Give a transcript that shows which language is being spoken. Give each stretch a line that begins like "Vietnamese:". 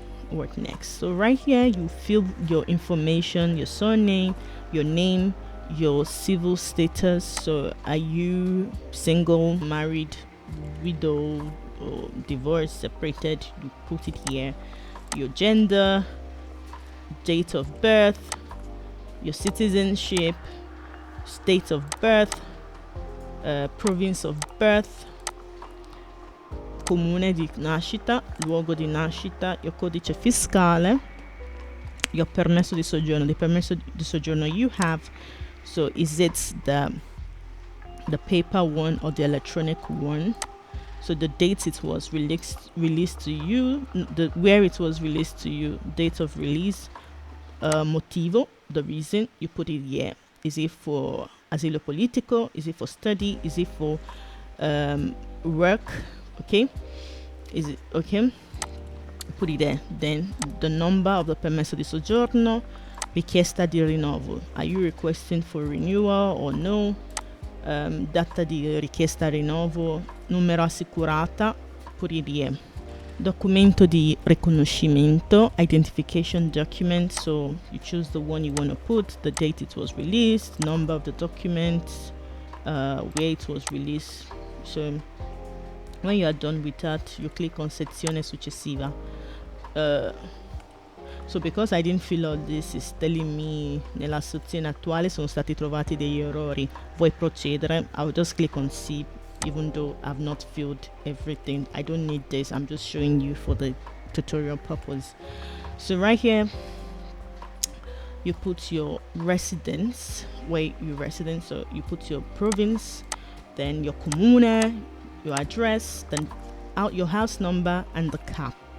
English: What next? So right here you fill your information, your surname, your name, your civil status. So are you single, married, widow, or divorced, separated? You put it here. Your gender, date of birth, your citizenship, state of birth, province of birth, comune di nascita, luogo di nascita, your codice fiscale, your permesso di soggiorno, the permesso di soggiorno you have. So is it the paper one or the electronic one? So the date it was released to you, where it was released to you, date of release, motivo, the reason, you put it here. Is it for asilo politico? Is it for study? Is it for work? Okay, is it okay? Put it there. Then the number of the permesso di soggiorno, richiesta di rinnovo. Are you requesting for renewal or no?
Italian: Data di richiesta rinnovo, numero assicurata, put it here. Documento di riconoscimento, identification document.
English: So you choose the one you want to put, the date it was released, number of the document, where it was released. So when you are done with that, you click on sezione successiva. So because I didn't fill all this, it's telling me nella sezione attuale sono stati trovati degli errori.
Italian: Vuoi procedere?
English: I'll just click on C, even though I've not filled everything. I don't need this. I'm just showing you for the tutorial purpose. So right here, you put your residence, where you resident. So you put your province, then your comune, your address, then out your house number and the cap.